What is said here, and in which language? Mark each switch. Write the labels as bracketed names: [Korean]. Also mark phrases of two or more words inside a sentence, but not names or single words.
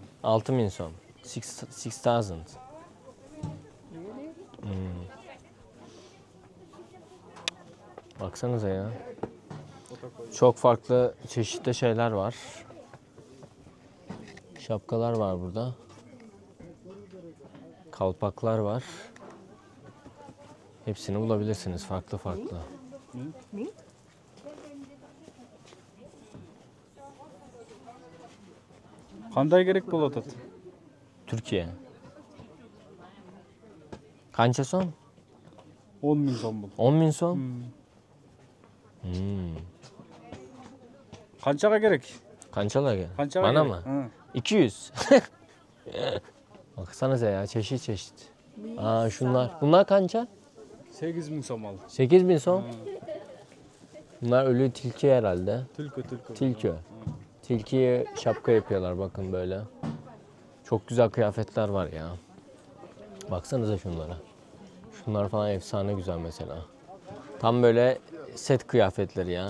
[Turkish] 6.000 son. 6,000. Baksanıza ya. Çok farklı çeşitli şeyler var. Şapkalar var burada. Kalpaklar var. Hepsini bulabilirsiniz farklı farklı. [Uzbek] Qanday kerak bo'ladi? Türkiye. Qancha so'm? 10.000 so'm bu. 10.000 so'm? Qanchaga kerak? Qanchalarga? Qanchaga [Turkish] Bana [Uzbek] kerak? [Turkish] mı? [Uzbek] Ha. 200. [Turkish] Baksanıza ya çeşit çeşit. Aa şunlar. Bunlar kança? [Uzbek] 8.000 so'm al. 8.000 so'm. [Turkish] Bunlar ölü tilki herhalde. [Uzbek] Tulki. [Turkish] Tilki. Tilkiye şapka yapıyorlar bakın böyle. Çok güzel kıyafetler var ya. Baksanıza şunlara. Şunlar falan efsane güzel mesela. Tam böyle set kıyafetleri ya.